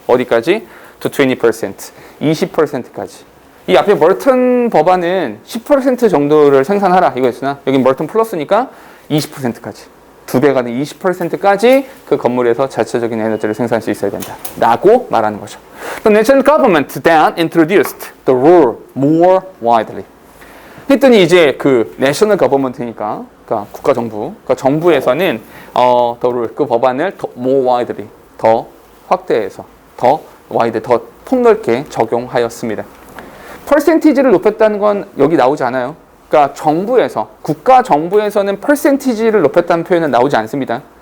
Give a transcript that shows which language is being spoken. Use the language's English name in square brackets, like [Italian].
[Korean] 어디까지? [English] to 20%. [Korean] 20%까지. 이 앞에 멀튼 법안은 10% 정도를 생산하라 이거였으나 여기 멀튼 플러스니까 20%까지. 2배가 된 20%까지 그 건물에서 자체적인 에너지를 생산할 수 있어야 된다. 라고 말하는 거죠. [English] The national government then introduced the rule more widely. [Korean] 했더니 이제 그 national government니까 그러니까 국가정부, 그러니까 정부에서는 [English] the rule, [Korean] 그 법안을 더 [English] more widely, [Korean] 더 확대해서 더 wide, 더 폭넓게 적용하였습니다. 퍼센티지를 높였다는 건 여기 나오지 않아요. 그러니까 정부에서, 국가 정부에서는 퍼센티지를 높였다는 표현은 나오지 않습니다.